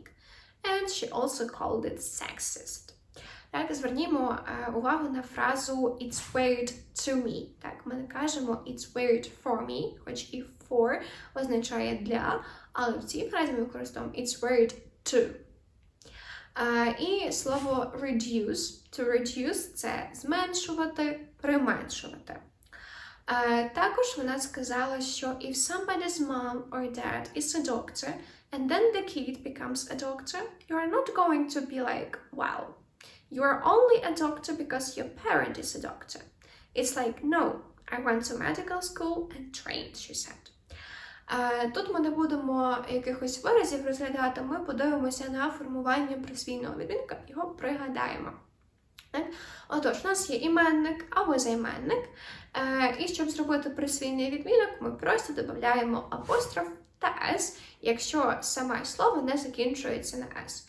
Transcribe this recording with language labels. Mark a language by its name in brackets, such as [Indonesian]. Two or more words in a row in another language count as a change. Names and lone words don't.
[English] And she also called it sexist. [Ukrainian] Так, звернімо увагу на фразу [English] it's weird to me. [Ukrainian] Так, ми не кажемо [English] it's weird for me, [Ukrainian] хоч і for означає для, але в цій фразі ми використовуємо [English] it's weird to. [Ukrainian] І слово reduce. [English] To reduce – [Ukrainian] це зменшувати, применшувати. Також вона сказала, що [English] if somebody's mom or dad is a doctor and then the kid becomes a doctor, you are not going to be like, wow. You are only a doctor because your parent is a doctor. It's like, no, I went to medical school and trained, she said. [Ukrainian] Тут ми не будемо якихось виразів розглядати, ми подивимося на формування присвійного відмінка, його пригадаємо. Отож, у нас є іменник або займенник, і щоб зробити присвійний відмінок, ми просто додаємо апостроф та «с», якщо саме слово не закінчується на «с».